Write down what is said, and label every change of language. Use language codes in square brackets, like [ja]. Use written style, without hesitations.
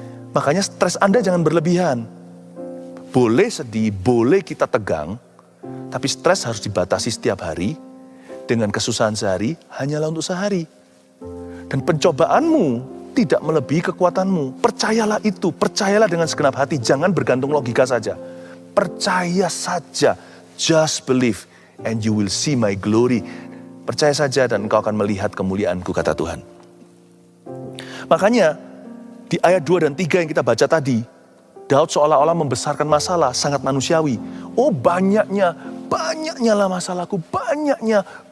[id] Makanya stres Anda jangan berlebihan. Boleh sedih, boleh kita tegang, tapi stres harus dibatasi setiap hari, dengan kesusahan sehari, hanyalah untuk sehari. Dan pencobaanmu tidak melebihi kekuatanmu. Percayalah itu, percayalah dengan segenap hati, jangan bergantung logika saja. Percaya saja, [en] just believe and you will see my glory. [id] Percaya saja dan engkau akan melihat kemuliaanku, kata Tuhan. Makanya di ayat 2 dan 3 yang kita baca tadi, Daud seolah-olah membesarkan masalah, sangat manusiawi. Oh banyaknya lah masalahku, banyaknya.